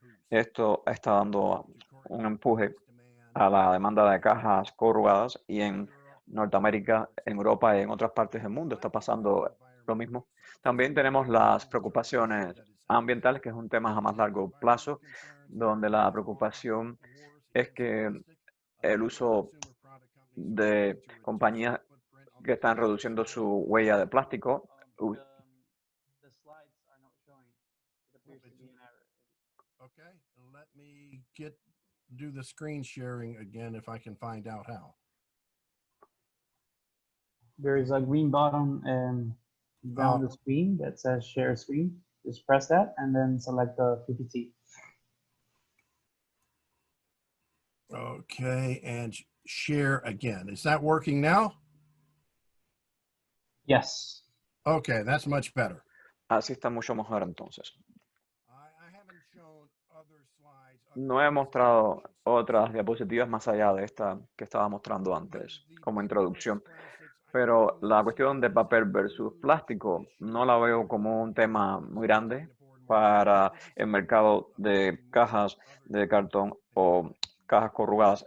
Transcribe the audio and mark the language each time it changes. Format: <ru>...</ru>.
<es>Esto está dando un empuje a la demanda de cajas corrugadas y en Norteamérica, en Europa y en otras partes del mundo está pasando lo mismo. También tenemos las preocupaciones ambientales, que es un tema a más largo plazo, donde la preocupación es que el uso de compañías que están reduciendo su huella de plástico.</es> <en>The slides are not showing. It appears to be an error. Okay, let me do the screen sharing again if I can find out how. There is a green button down the screen that says share screen. Just press that and then select the PPT. Okay, and share again. Is that working now? Yes. Okay, that's much better.</en> <es>Así está mucho mejor entonces.</es> <en>I haven't shown other slides.</en> <es>No he mostrado otras diapositivas más allá de esta que estaba mostrando antes como introducción, pero la cuestión de papel versus plástico no la veo como un tema muy grande para el mercado de cajas de cartón o cajas corrugadas.</es>